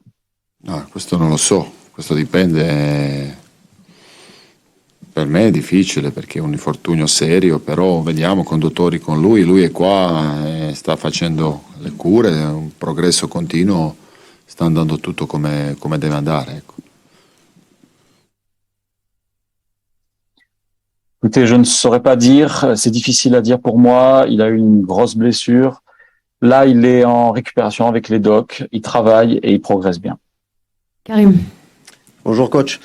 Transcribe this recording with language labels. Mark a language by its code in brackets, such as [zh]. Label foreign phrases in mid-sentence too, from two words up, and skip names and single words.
[it] No, questo non lo so, questo dipende. Per me è difficile perché è un infortunio serio, però vediamo conduttori con lui è qua, sta facendo le cure, è un progresso continuo, sta andando tutto come deve andare, ecco. [fr] Écoutez, je ne saurais pas dire, c'est difficile à dire pour moi, il a eu une grosse blessure. Là, il est en récupération avec les docs, il travaille et il progresse bien. Karim. Bonjour coach.